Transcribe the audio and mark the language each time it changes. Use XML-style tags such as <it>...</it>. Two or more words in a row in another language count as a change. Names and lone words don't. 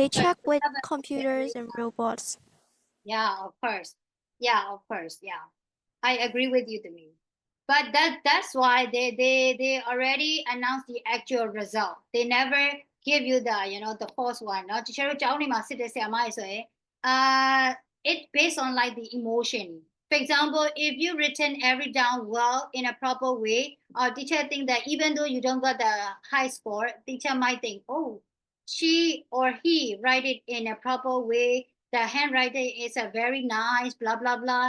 <en>they course. check We with have a computers and robots. Yeah, of course. Yeah, of course. Yeah, I agree with you, Demi. But that's why they already announced the actual result. They never give you the false one. No, teacher</en> <my>ကျောင်းတွေမှာစစ်တဲ့ဆရာမတွေဆိုရင်</my> <en>it based on like the emotion. For example, if you written every down well in a proper way, teacher think that even though you don't got the high score, teacher might think, oh, she or he write it in a proper way. The handwriting is a very nice, blah blah blah.</en>